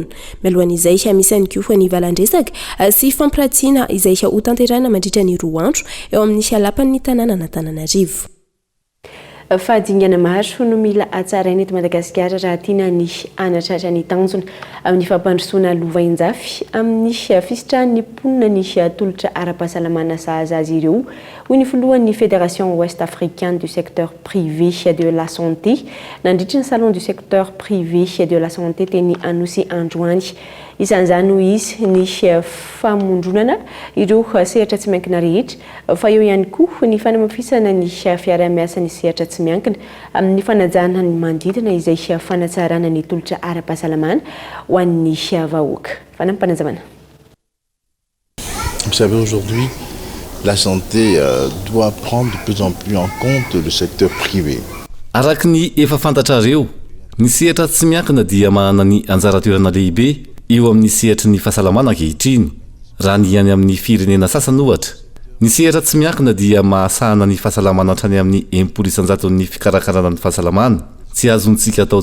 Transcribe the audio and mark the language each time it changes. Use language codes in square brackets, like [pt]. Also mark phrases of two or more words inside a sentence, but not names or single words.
[mg] Mialohan'izay misy ihany koa ny valandresaka sy fampiratiana izay ho tanterahina mandritra ny 2 andro eo amin'ny lapan'ny tanàna Antananarivo. Fahadingana maro no mila atsaraina eto Madagasikara raha tiana ny anatratra ny tanjona amin'ny fampandrosoana lovain-jafy amin'ny fisitrahan'ny mponina ny tolotra ara-pahasalamana sahaza azy ireo. Hoy ny filohan'ny Fédération Ouest Africaine du secteur privé de la santé nandritra ny salon du secteur privé de la santé teny Anosy androany. Isan'izany hoy izy ny famondronana ireo sehatra tsy miankina rehetra fa eo ihany koa ny fanamafisana ny fiara-miasa ny sehatra tsy miankina amin'ny fanajana ny manodidina izay fanatsarana ny tolotra ara-pahasalamana ho an'ny vahoaka. Fanampanazavana. [fr] Vous savez, aujourd'hui, la santé doit prendre de plus en plus en compte le secteur privé. [mg] Araka ny efa fantatrareo, ny sehatra tsy miankina dia manana ny anjara toerana lehibe eo amin'ny sehatry ny fahasalamana ankehitriny raha ny any amin'ny firenena sasany ohatra ny sehatra tsy miankina dia mahasahana ny fahasalamana hatrany amin'ny 1% ny fikarakarana ny fahasalamana tsy azontsika atao